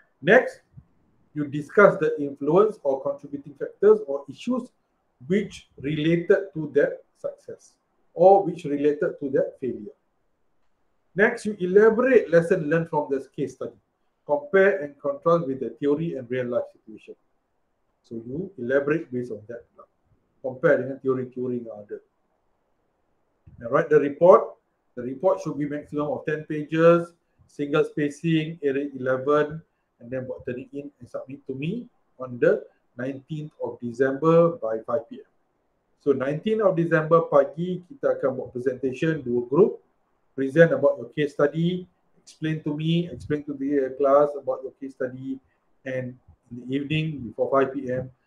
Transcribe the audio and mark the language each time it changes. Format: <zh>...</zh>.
<en>Next, you discuss the influence or contributing factors or issues which related to that success or which related to that failure. Next, you elaborate lesson learned from this case study. Compare and contrast with the theory and real life situation. So you elaborate based on that.</en> <ms>Compare dengan teori-teori yang ada.</ms> <en>And write the report. The report should be maximum of 10 pages, single spacing, area 11, and then turn it in and submit to me on the 19th of December by 5 p.m. So 19th of December</en> <ms>pagi, kita akan buat</ms> <en>presentation, 2 group, present about your case study, explain to me, explain to the class about your case study, and in the evening before 5 p.m.</en>